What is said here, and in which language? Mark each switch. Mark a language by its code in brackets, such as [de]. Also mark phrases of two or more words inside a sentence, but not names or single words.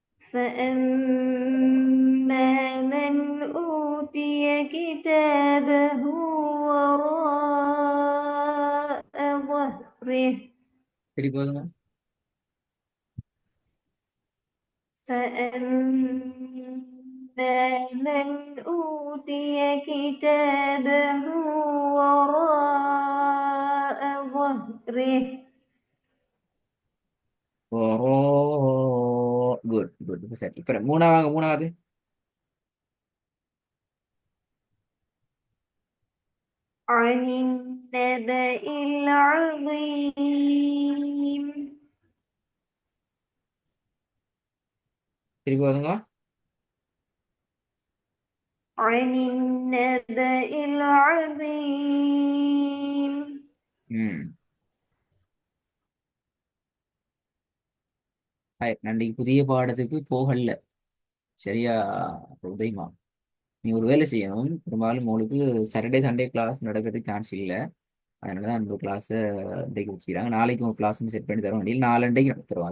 [ar] فأما من أوتي كتابه وراء ظهره [ta] சரி போதுங்க. [ar] فأما من أوتي كتابه وراء ظهره [en] good good [ta] சரி. இப்ப மூணாவது மூணாவது. [ar] عن النبأ العظيم [ta] சரி போதுங்க. [ar] عن النبأ العظيم [ta] ம். நன்றி. புதிய பாடத்துக்கு போகல. சரியா உதயமா. நீ ஒரு வேலை செய்யணும். பெரும்பாலும் உங்களுக்கு [en] Saturday Sunday class [ta] நடக்கிறதுக்கு சான்ஸ் இல்லை. அதனால தான் அந்த கிளாஸை இன்றைக்கு வச்சுக்கிறாங்க. நாளைக்கு உங்கள் கிளாஸ் செட் பண்ணி தர வேண்டிய நாலண்டைக்கு நடத்துருவோம்.